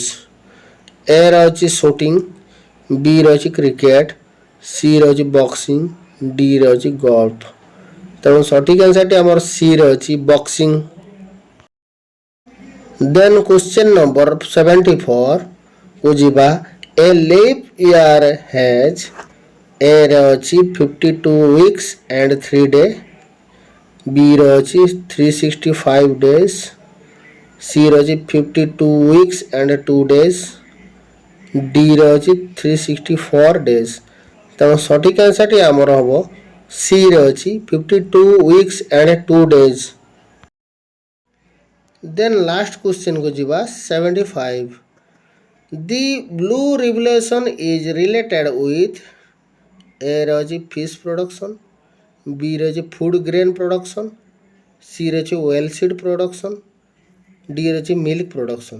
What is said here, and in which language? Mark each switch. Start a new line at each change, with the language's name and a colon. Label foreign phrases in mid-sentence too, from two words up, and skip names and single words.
Odia: ଏ ର ଅଛି ସୁଟିଂ, ବି ର ଅଛି କ୍ରିକେଟ୍, ସି ର ଅଛି ବକ୍ସିଂ, ଡି ର ଅଛି ଗଲ୍ଫ। ତେଣୁ ସଠିକ୍ ଆନ୍ସର୍ଟି ଆମର ସି ରେ ଅଛି ବକ୍ସିଂ।
English: then question number
Odia: 74 କୁ ଯିବା।
English: a leap year has,
Odia: ଏ ରେ ଅଛି
English: 52 weeks and 3 days,
Odia: ବି ର ଅଛି 365 days, ସି ର ଅଛି
English: 52 weeks and 2 days,
Odia: ଡି ର ଅଛି 364 days। ତେଣୁ ସଠିକ୍ ଆନ୍ସର୍ଟି ଆମର ହେବ ସି ରେ ଅଛି
English: 52 weeks and 2 days। then last
Odia: କ୍ୱେଶ୍ଚନ୍କୁ ଯିବା 75.
English: the blue revolution is related with?
Odia: ଏ ରେ ଅଛି
English: fish production,
Odia: ବି ରେ ଅଛି
English: food grain production,
Odia: ସି ରେ ଅଛି
English: well seed production,
Odia: ଡି ରେ ଅଛି
English: milk production.